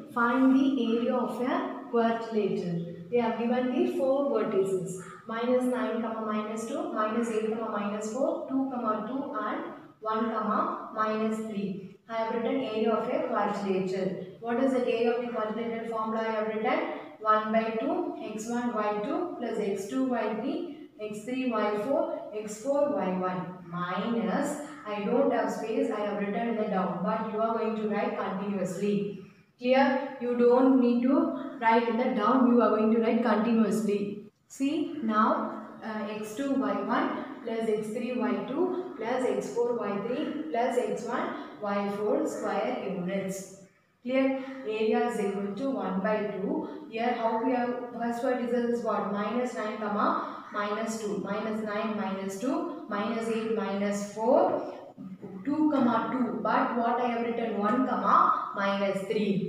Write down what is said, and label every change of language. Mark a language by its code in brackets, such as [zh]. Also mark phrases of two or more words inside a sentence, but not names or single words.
[en] Find the area of a quadrilateral. They have given the 4 vertices. Minus 9, minus 2, minus 8, minus 4, 2, 2 and 1, minus 3. I have written area of a quadrilateral. What is the area of the quadrilateral formula? I have written 1 by 2 x1 y2 plus x2 y3 x3 y4 x4 y1 minus, I don't have space, I have written in the down, but you are going to write continuously. Clear? You don't need to write in the down, you are going to write continuously. See now x2 y1 plus x3 y2 plus x4 y3 plus x1 y4 square units. Clear? Area is equal to 1 by 2. Here how we have, first what is what? Minus 9 comma minus 2. Minus 9 minus 2. Minus 8 minus 4. 2 comma 2. But what I have written 1 comma minus 3.